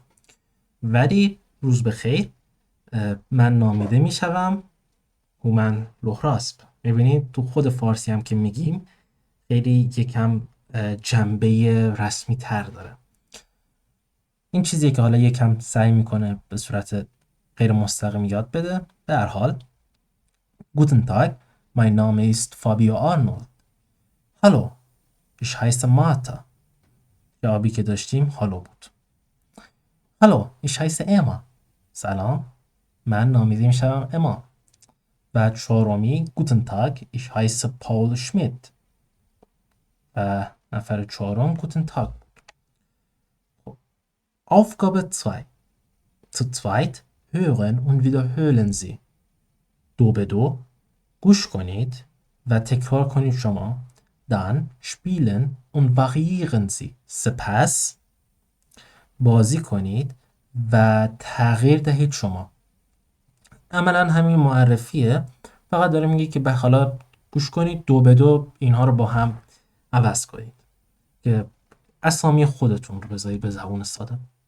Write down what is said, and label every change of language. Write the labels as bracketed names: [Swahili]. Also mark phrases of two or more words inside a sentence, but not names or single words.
[Persian] ولی روز بخیر من نامیده میشوم هومن لهراسب. میبینید تو خود فارسی هم که میگیم خیلی یکم جنبه رسمی تر داره. این چیزیه که حالا یکم سعی میکنه به صورت غیر مستقیم یاد بده. به هر حال [German] Guten Tag, mein Name ist Fabio Arnold. Hallo, ich heiße Martha. [Persian] جوابی که داشتیم هالو بود. [German] Hallo, ich heiße Emma. [Persian] سلام، من نامیده میشم اما. و چهارمی [German] Guten Tag, ich heiße Paul Schmidt. [Persian] و نفر چهارم [German] Guten Tag. Aufgabe 2. Zu zweit hören und wiederholen Sie. [Persian] دو به دو گوش کنید و تکرار کنید شما. [German] Dann spielen und variieren Sie. [Persian] سپس بازی کنید و تغییر دهید شما. عملا همین معرفیه، فقط داره میگه که به حالا گوش کنید دو به دو اینها رو با هم عوض کنید که اسامی خودتون رو بذارید به زبون ساده.